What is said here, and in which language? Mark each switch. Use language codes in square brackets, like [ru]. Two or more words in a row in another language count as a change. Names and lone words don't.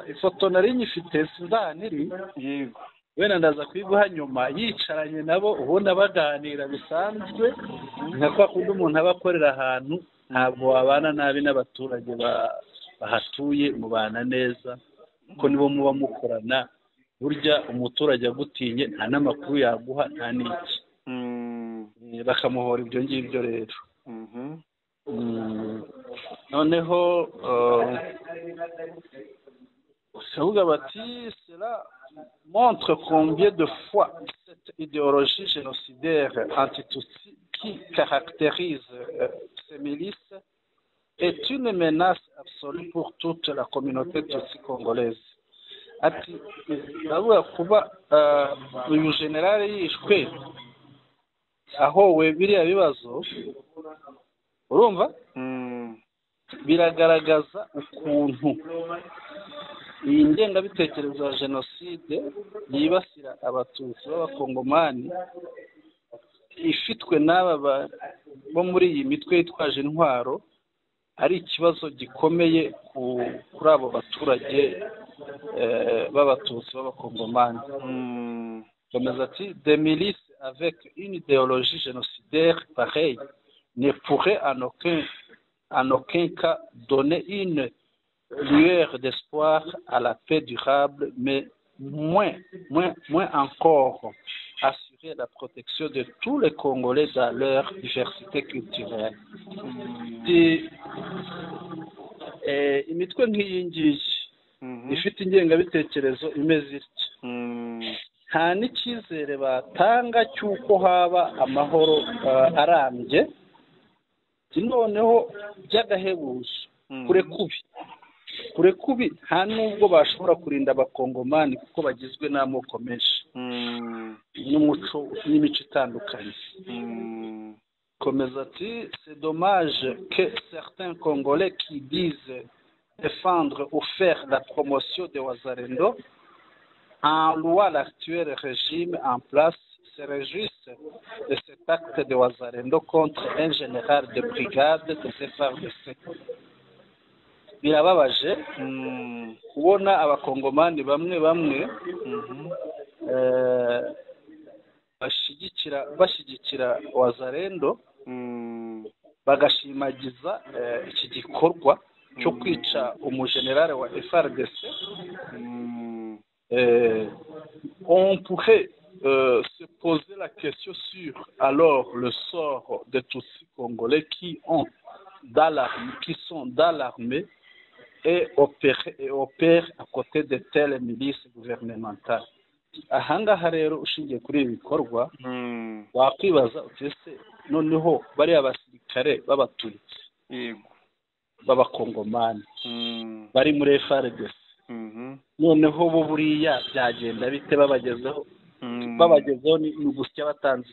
[rw] ifoto nari nyifite sindaniri yego wenda ndaza kwiguha nyuma yicaranye nabo ubona baganira bisanzwe nka kwa kundi umuntu aba akorera ahantu ntabwo wabana nabi n'abaturage bahatuye mubana neza kuko nibo muba mukorana burya umuturage agutinye nta n'amakuru yaguha nta n'iki bakamuhora ibyo ngibyo rero noneho bakavuga bati [fr] cela montre combien de fois cette idéologie génocidaire anti-Tutsi qui caractérise ces milices est une menace absolue pour toute la communauté tutsi congolaise. [rw] Ati bavuga kuba uyu generale yishwe ahowe biriya bibazo urumva biragaragaza ukuntu iyi ngengabitekerezo ya jenoside yibasira abatutsi b'abakongomani ifitwe n'aba bo muri iyi mitwe yitwaje intwaro ari ikibazo gikomeye kuri abo baturage b'abatutsi b'abakongomani komeza ati [fr] des milices avec une idéologie génocidaire pareille ne pourrait en aucun cas donner une lueur d'espoir à la paix durable, mais moins encore assurer la protection de tous les Congolais dans leur diversité culturelle. [rw] Imitwe nk'iyi ngiyi ifite ingengabitekerezo imeze itya nta n'icyizere batanga cy'uko haba amahoro arambye noneho by'agahebuzo kure kubi nta nubwo bashobora kurinda abakongomani kuko bagizwe n'amoko menshi n'umuco n'imico itandukanye komeza ati [fr] c'est dommage que certains Congolais qui disent défendre ou faire la promotion de Wazalendo en louant l'actuel régime en place se réjouissent de cet acte de Wazalendo contre un général de brigade de FARDC. [rw] Birababaje kubona abakongomani bamwe bashyigikira Wazalendo bagashimagiza iki gikorwa cyo kwica umugenerale wa FARDC. [fr] On pourrait se poser la question sur alors le sort des Tutsis congolais qui sont dans l'armée et opèrent à côté de telles milices gouvernementales. [rw] Ahangaha rero ushingiye kuri ibi bikorwa wakwibaza utese noneho bari abasirikare b'abatutsi b'abakongomani bari muri FARDC noneho bo buriya byagenda bite babagezeho ni ugusya batanze